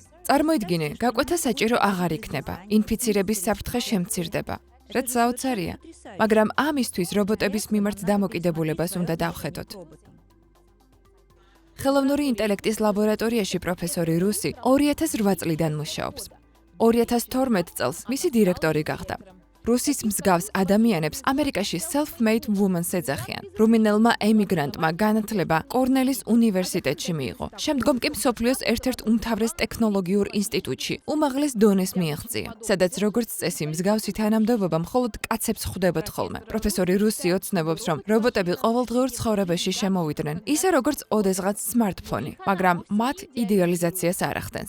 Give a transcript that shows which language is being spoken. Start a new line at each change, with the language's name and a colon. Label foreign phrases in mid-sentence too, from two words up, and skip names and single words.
Georgian: წარმოიდგინე, გაკვეთა საჭირო აღარ იქნება, ინფიცირების საფრთხე შემცირდება, რაც საოცარია, მაგრამ ამისთვის რობოტების მიმართ დამოკიდებულებას უნდა დავხედოთ. ხელოვნური ინტელექტის ლაბორატორიაში პროფესორი რუსი 2008 წლიდან მუშაობს. 2012 წელს მისი დირექტორი გახდა. რუსის მსგავს ადამიანებს ამერიკაში
English: self-made women-ს
Georgian: ეძახიან. რუმინელმა ემიგრანტმა განათლება კორნელის უნივერსიტეტში მიიღო. შემდგომ კი მსოფლიოს ერთ-ერთ უმთავრეს ტექნოლოგიურ ინსტიტუტში უმაღლეს დონეს მიაღწია, სადაც როგორც წესი მსგავსი თანამდებობა მხოლოდ კაცებს ხვდებათ ხოლმე. პროფესორი რუსი ოცნებობს, რომ რობოტები ყოველდღიურ ცხოვრებაში შემოვიდნენ, ისე როგორც ოდესღაც smartphone-ი, მაგრამ მათ იდეალიზაციას არ ახდენს.